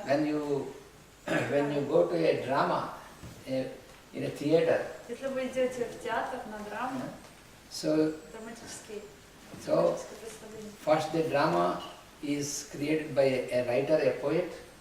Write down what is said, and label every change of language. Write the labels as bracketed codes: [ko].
[en] When you go to a drama in a theater, [ru] Если вы идете в театр на драму, so драматическое представление. [en] first the drama is created by a writer, a poet.